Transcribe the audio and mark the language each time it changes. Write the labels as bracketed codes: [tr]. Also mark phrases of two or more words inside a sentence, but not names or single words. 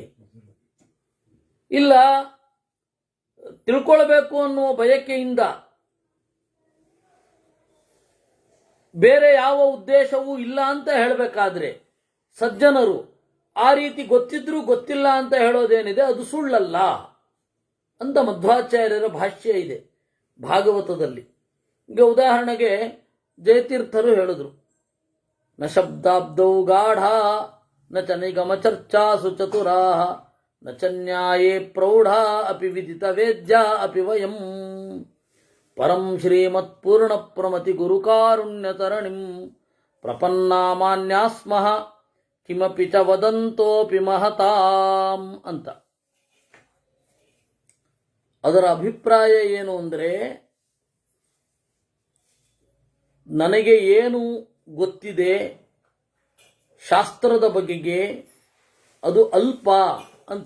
[kn] ಇಲ್ಲ, ತಿಳ್ಕೊಳ್ಬೇಕು ಅನ್ನುವ ಬಯಕೆಯಿಂದ, ಬೇರೆ ಯಾವ ಉದ್ದೇಶವೂ ಇಲ್ಲ ಅಂತ ಹೇಳಬೇಕಾದ್ರೆ ಸಜ್ಜನರು ಆ ರೀತಿ ಗೊತ್ತಿದ್ರೂ ಗೊತ್ತಿಲ್ಲ ಅಂತ ಹೇಳೋದೇನಿದೆ ಅದು ಸುಳ್ಳಲ್ಲ ಅಂತ ಮಧ್ವಾಚಾರ್ಯರ ಭಾಷ್ಯ ಇದೆ ಭಾಗವತದಲ್ಲಿ. ಈಗ ಉದಾಹರಣೆಗೆ ಜಯತೀರ್ಥರು ಹೇಳಿದ್ರು, [sa] ನ ಶಬ್ದಾಬ್ದೌ ಗಾಢ ನ ಚ ನಿಗಮ ಚರ್ಚಾಸು ಚತುರಾ ನ ಚ ನ್ಯಾಯೇ ಪ್ರೌಢ ಅಪಿ ವಿದಿತ ವೇದ್ಯ ಅಪಿ ವಯಂ. ಪರಂ ಶ್ರೀಮತ್ ಪೂರ್ಣ ಪ್ರಮತಿ ಗುರುಕಾರುಣ್ಯತರಣಿಂ ಪ್ರಪನ್ನಾಮಾನ್ಯಾಸ್ಮಃ ಕಿಮಪಿ ಚ ವದಂತೋಪಿ ಮಹತಾಂ ಅಂತ. [kn] ಅದರ ಅಭಿಪ್ರಾಯ ಏನು ಅಂದರೆ, ನನಗೆ ಏನು ಗೊತ್ತಿದೆ ಶಾಸ್ತ್ರದ ಬಗೆಗೆ ಅದು ಅಲ್ಪ ಅಂತ.